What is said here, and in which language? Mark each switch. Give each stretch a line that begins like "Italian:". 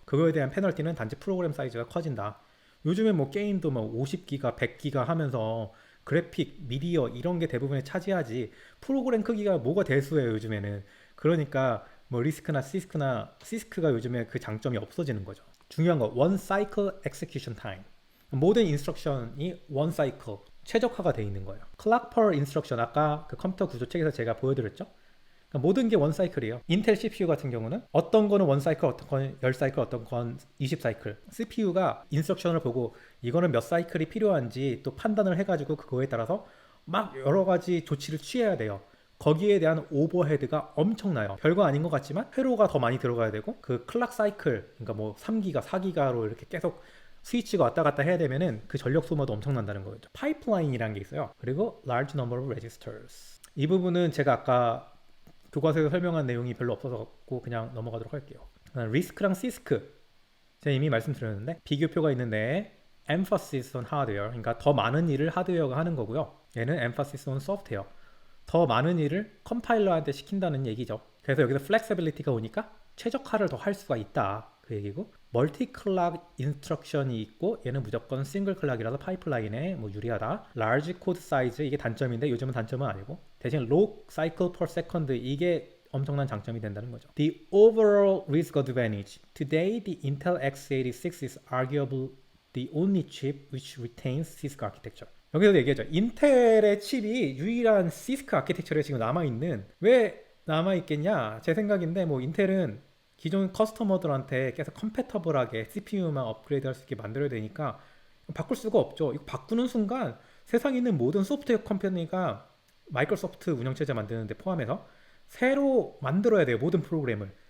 Korean: 그거에 대한 페널티는 단지 프로그램 사이즈가 커진다. 요즘에 뭐 게임도 뭐 50기가, 100기가 하면서 그래픽, 미디어 이런 게 대부분에 차지하지, 프로그램 크기가 뭐가 대수예요 요즘에는. 그러니까 뭐 리스크나 시스크가 요즘에 그 장점이 없어지는 거죠. 중요한 거
English: one cycle execution time.
Korean: 모든 인스트럭션이 one cycle 최적화가 되어 있는 거예요.
English: clock per instruction
Korean: 아까 그 컴퓨터 구조책에서 제가 보여드렸죠. 그러니까 모든 게 원 사이클이에요. 인텔 CPU 같은 경우는 어떤 거는 원 사이클, 어떤 건 10사이클, 어떤 건 20사이클. CPU가 인스트럭션을 보고 이거는 몇 사이클이 필요한지 또 판단을 해가지고 그거에 따라서 막 여러 가지 조치를 취해야 돼요. 거기에 대한 오버헤드가 엄청나요. 별거 아닌 것 같지만 회로가 더 많이 들어가야 되고 그 클락 사이클, 그러니까 뭐 3기가, 4기가로 이렇게 계속 스위치가 왔다 갔다 해야 되면은 그 전력 소모도 엄청난다는 거죠. 파이프라인이라는 게 있어요. 그리고
English: large number of registers.
Korean: 이 부분은 제가 아까 교과서에서 설명한 내용이 별로 없어서 그냥 넘어가도록 할게요. 리스크랑 시스크 제가 이미 말씀드렸는데 비교표가 있는데
English: emphasis on hardware,
Korean: 그러니까 더 많은 일을 하드웨어가 하는 거고요. 얘는
English: emphasis on software,
Korean: 더 많은 일을 컴파일러한테 시킨다는 얘기죠. 그래서 여기서 flexibility가 오니까 최적화를 더 할 수가 있다 그 얘기고, 멀티 클락 인스트럭션이 있고 얘는 무조건 싱글 클락이라서 파이프라인에 뭐 유리하다.
English: large code size
Korean: 이게 단점인데 요즘은 단점은 아니고 대신
English: low cycle per second
Korean: 이게 엄청난 장점이 된다는 거죠.
English: The overall risk advantage. Today the Intel x86 is arguably the only chip which retains CISC architecture.
Korean: 여기서 얘기하죠. 인텔의 칩이 유일한 CISC 아키텍처에 지금 남아있는, 왜 남아있겠냐 제 생각인데, 뭐 인텔은 기존 커스터머들한테 계속 컴패터블하게 CPU만 업그레이드 할 수 있게 만들어야 되니까 바꿀 수가 없죠. 이거 바꾸는 순간 세상에 있는 모든 소프트웨어 컴퍼니가 마이크로소프트 운영체제 만드는데 포함해서 새로 만들어야 돼요. 모든 프로그램을.